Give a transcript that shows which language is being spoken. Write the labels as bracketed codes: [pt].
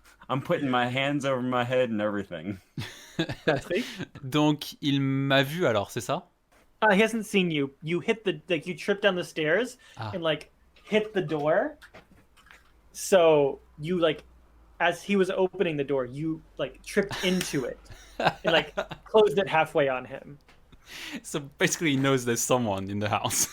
[en] I'm putting my hands over my head and everything. Patrick? [fr] Donc il m'a vu alors, c'est ça? [en] He hasn't seen you. You hit you tripped down the stairs and hit the door. So you as he was opening the door, you tripped into it and closed it halfway on him. So basically he knows there's someone in the house.